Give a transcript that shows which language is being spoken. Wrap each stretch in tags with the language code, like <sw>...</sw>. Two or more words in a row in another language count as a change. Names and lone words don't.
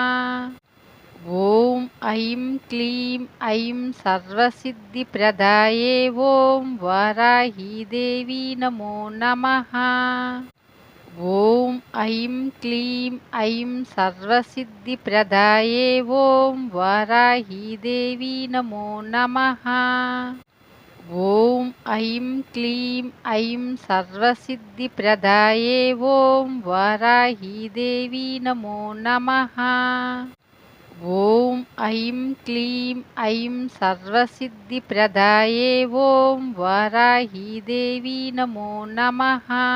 <sa>ఓం ఐం క్లీం ఐం సర్వసిద్ధిప్రదాయే ఓం వారాహీదేవి నమో నమః. ఓం ఐం క్లీం ఐం సర్వసిద్ధిప్రదాయే ఓం వారాహీదేవి నమో నమః. ॐ ऐं क्लीं ऐं सर्वसिद्धिप्रदाये ॐ वाराहीदेवी नमो नमः। ॐ ऐं क्लीं ऐं सर्वसिद्धिप्रदाये ॐ वाराहीदेवी नमो नमः।</sa>